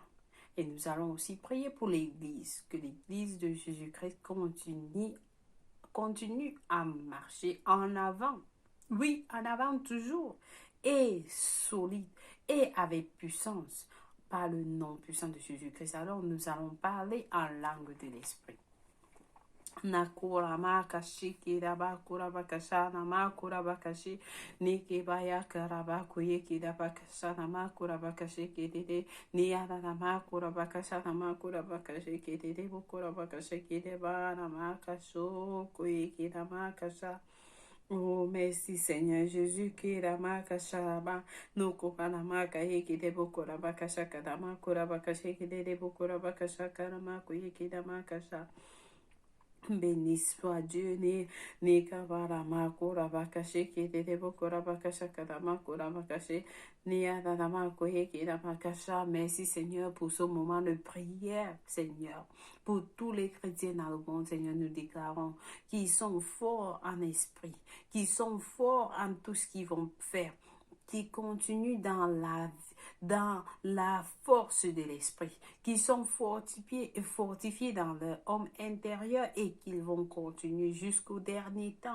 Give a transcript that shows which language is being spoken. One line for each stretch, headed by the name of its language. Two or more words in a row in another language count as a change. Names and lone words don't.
French: Et nous allons aussi prier pour l'Église, que l'Église de Jésus-Christ continue à marcher en avant. Oui, en avant toujours. Et solide. Et avec puissance. Par le nom puissant de Jésus-Christ. Alors nous allons parler en langue de l'Esprit. Nakura makashi kiraba kuraba kashana makura bakashi nikibaya karaba kuye kiraba kashana makura bakashi kiride niyana makura bakashana makura bakashi kiride bukura bakashi kireba na makasho kuye kirama kasha. Oh, merci Seigneur Jésus, qui rama kashaba, no kopana maka yeki de bokora bakasha kadama kura bakashi kiride bukura bakasha karama kuye kirama kasha. Béni soit Dieu, ni kavarama kura bakashi kiri bokura bakasha kadama kura bakashi ni adama koye kira bakasha. Merci Seigneur pour ce moment de prière, Seigneur. Pour tous les chrétiens dans le monde, Seigneur, nous déclarons qu'ils sont forts en esprit, qu'ils sont forts en tout ce qu'ils vont faire, qui continuent dans la force de l'esprit, qui sont fortifiés dans leur homme intérieur et qu'ils vont continuer jusqu'au dernier temps.